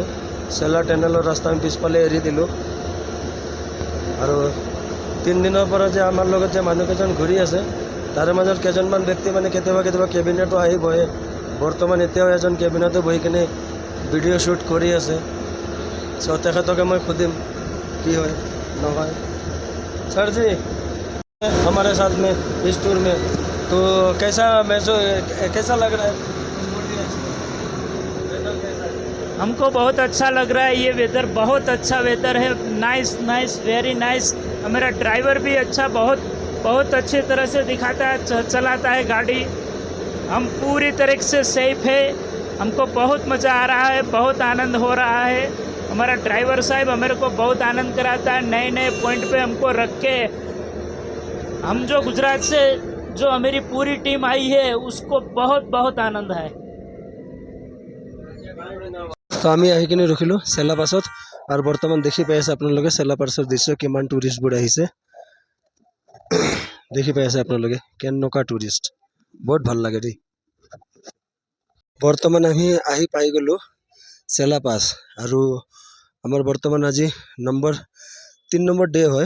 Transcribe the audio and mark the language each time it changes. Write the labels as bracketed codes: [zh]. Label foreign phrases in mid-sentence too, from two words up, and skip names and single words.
[as] চেলা টানেলৰ ৰাস্তা আমি পিছফালে এৰি দিলোঁ আৰু 3 দিনৰ পৰা যে আমাৰ লগত যে মানুহকেইজন ঘূৰি আছে তাৰে মাজত কেইজনমান ব্যক্তি মানে কেতিয়াবা কেবিনেটো আহি বহে। বৰ্তমান এতিয়াও এজন কেবিনেটো বহি কিনে [en] video shoot [as] কৰি আছে। চ' তেখেতকে মই সুধিম কি হয় নহয়। [hi] सर जी हमारे साथ में इस टूर में तो कैसा लग रहा है? हमको बहुत अच्छा लग रहा है। ये वेदर बहुत अच्छा वेदर है। [en] nice nice very nice. [hi] मेरा ड्राइवर भी अच्छा बहुत अच्छी तरह से दिखाता है, चलाता है गाड़ी। हम पूरी तरह से सेफ है। हमको बहुत मज़ा आ रहा है, बहुत आनंद हो रहा है। हमारा ड्राइवर साहब हमारे को बहुत आनंद कराता है। नए नए पॉइंट पे हमको रख के हम जो गुजरात से जो हमारी पूरी टीम आई है उसको बहुत आनंद है। [as] তো আমি আহি কিনে ৰখিলোঁ চেলা পাছত আৰু বৰ্তমান দেখি পাই আছে আপোনালোকে চেলা পাছৰ দৃশ্য কিমান টুৰিষ্টবোৰ আহিছে। দেখি পাই আছে আপোনালোকে কেনেকুৱা টুৰিষ্ট, বহুত ভাল লাগে দেই। বৰ্তমান আমি আহি পাই গ'লোঁ চেলা পাছ আৰু আমাৰ বৰ্তমান আজি 3 নম্বৰ ডে হয়।